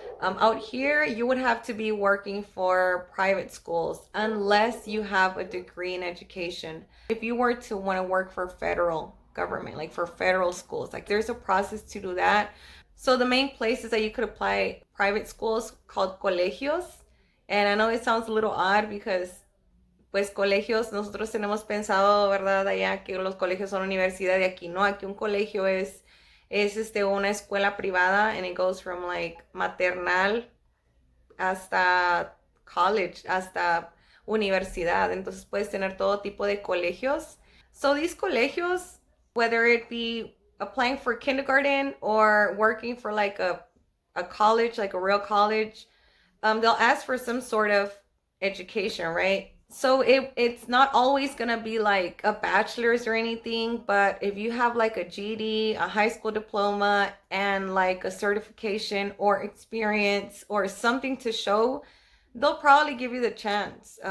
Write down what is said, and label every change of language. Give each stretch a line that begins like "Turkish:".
English: Out here, you would have to be working for private schools unless you have a degree in education. If you were to want to work for federal government, like for federal schools, like there's a process to do that. So the main places that you could apply private schools called colegios. And I know it sounds a little odd because
Spanish: pues colegios, nosotros tenemos pensado, ¿verdad? Allá que los colegios son universidad, y aquí no, aquí un colegio es una escuela privada,
English: and it goes from like maternal
Spanish: hasta college, hasta universidad. Entonces puedes tener todo tipo de colegios.
English: So these colegios, whether it be applying for kindergarten or working for like a college, like a real college, they'll ask for some sort of education, right? So it's not always gonna be like a bachelor's or anything, but if you have like a GED, a high school diploma, and like a certification or experience or something to show, they'll probably give you the chance.